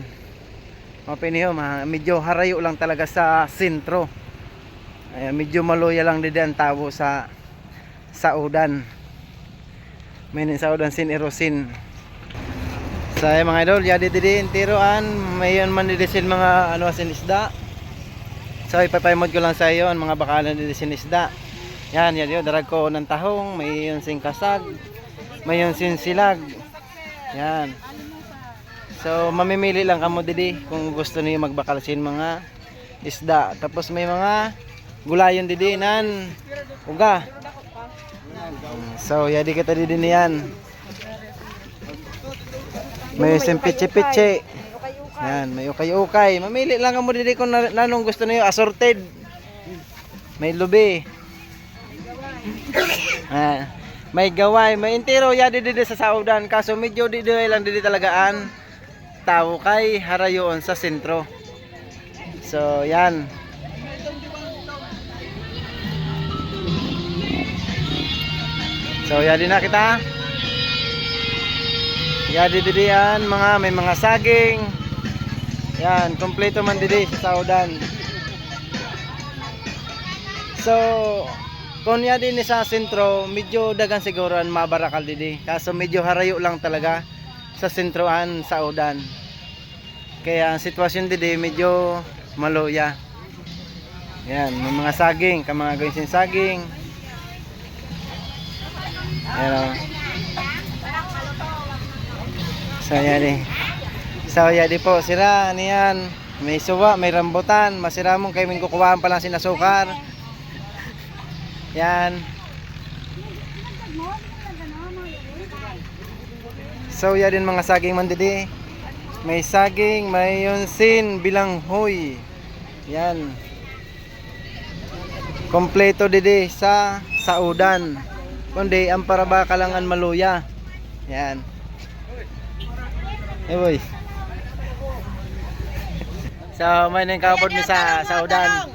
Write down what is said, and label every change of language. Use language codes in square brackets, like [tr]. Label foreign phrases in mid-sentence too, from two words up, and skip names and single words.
[bik] Mapiniho, medyo harayo lang talaga sa sentro. Medyo maluya lang didi ang tao sa udan. May sa udan sin Rosin. Sa mga idol, yadi didi tiroan, mayon man didi sin mga ano sin isda. So ipapaymod ko lang sa iyo ang mga bakalan didi sin isda. Yan yun, darag ko ng tahong, may yun sin kasag, may yun sin silag. Yan. So mamimili lang kamo didi kung gusto niyo magbakal sin mga isda. Tapos may mga gulayon didi nan uga. So yadi kita didi niyan. May simpiche-piche. Yan, may ukay-ukay. Mamili lang kamo didi kung nanong gusto niyo, assorted. May lubi. May gaway, may intero ya didi sa saudan. Kaso medyo didi lang didi talagaan. Tao kay harayon sa sentro. So, yan. So, yadi na kita. Yadi didi yan, may mga saging. Yan, kompleto man didi sa saudan. So, kung yadi ni sa sentro, medyo dagan siguro ang mabarakal didi. Kaso medyo harayo lang talaga sa sentroan saudan. Kaya ang sitwasyon didi medyo maluya. Yan, may mga saging, mga gawin sin saging. Yan. So yadi. So yadi po sira niyan. May suwa, may rambutan, masiramong kay min kukuhaan pa lang sin asukar. Yan. So yan din mga saging man didi. May saging, may yunsin, bilanghoy. Yan. Kompleto didi sa saudan. Kundi ang parabaka lang ang maluya. Yan. Boy. So may nang kabod mi sa saudan.